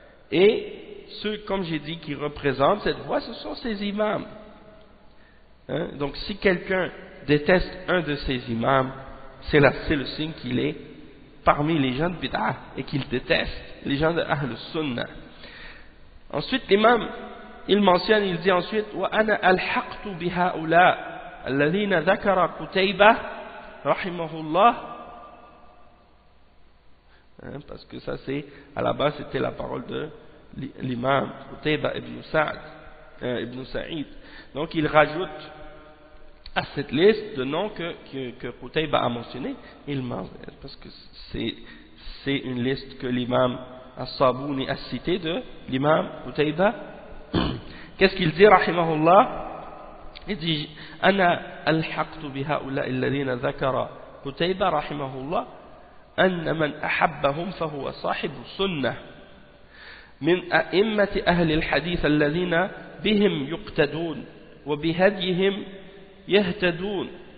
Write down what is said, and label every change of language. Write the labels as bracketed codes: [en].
[fr] Et ceux, comme j'ai dit, qui représentent cette voie, ce sont ces imams. Donc si quelqu'un déteste un de ces imams, c'est le signe qu'il est parmi les gens de bid'ah et qu'il déteste les gens de Ahl Sunnah. Ensuite l'imam, il mentionne, il dit ensuite: [ar] وَأَنَا أَلْحَقْتُ بِهَؤُلَاءِ الَّذِينَ ذَكَرَ قُتَيْبَةَ رَحِمَهُ اللَّهِ. [fr] Parce que ça c'est, à la base c'était la parole de l'imam Qutayba ibn Sa'id. Donc il rajoute à cette liste de noms que Qutayba a mentionné, parce que c'est une liste que l'imam As-Sabuni a citée de l'imam Qutayba. Qu'est-ce qu'il dit, rahimahullah? Il dit: [ar] أنا ألحقت بهؤلاء الذين ذكر قتيبة رحمه الله أن من أحبهم فهو صاحب السنة من أئمة أهل الحديث الذين بهم يقتدون وبهديهم يهتدون